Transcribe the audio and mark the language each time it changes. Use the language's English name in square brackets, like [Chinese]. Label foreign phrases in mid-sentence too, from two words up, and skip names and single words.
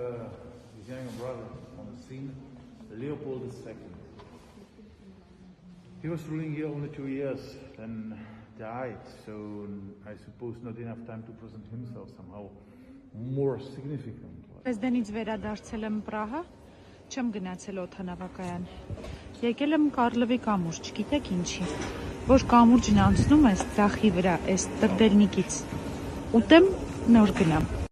[English] His younger brother on the scene, Leopold II. He was ruling here only 2 years, then died, so I suppose not enough time to present himself somehow more significant. [Armenian] Դրեզդենից վերադարձել եմ Պրահա, չեմ գնացել օդանավակայան։ Եկել եմ Կարլովի կամուրջ, գիտեք ինչի։ Որ կամուրջն անցնում ես ծախի վրա, այս տրդելնիկից, ուտեմ նոր գնամ։